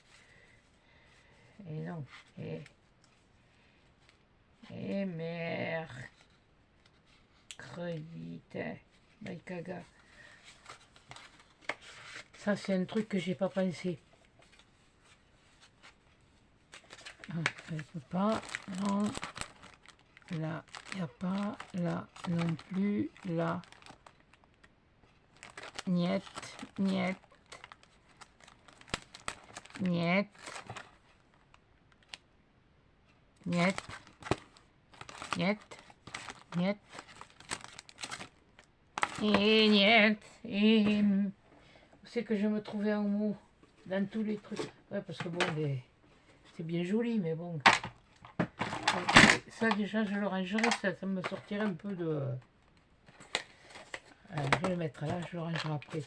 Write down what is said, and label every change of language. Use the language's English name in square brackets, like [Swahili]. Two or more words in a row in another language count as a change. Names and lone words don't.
[French] Et non. Et mercredi, Maïkaga. Ça, c'est un truc que j'ai pas pensé. Je ne peux pas. Non. Là, il n'y a pas. Là, non plus. Là. [Dutch] Niet. Niet. Niet. Niet. Niet. Niet. Et niet. [French] Et... C'est que je me trouvais un mot dans tous les trucs. Ouais, parce que bon, c'est bien joli, mais bon. Ça, déjà, je le rangerai. Ça me sortirait un peu de... je vais le mettre là, je le rangerai après.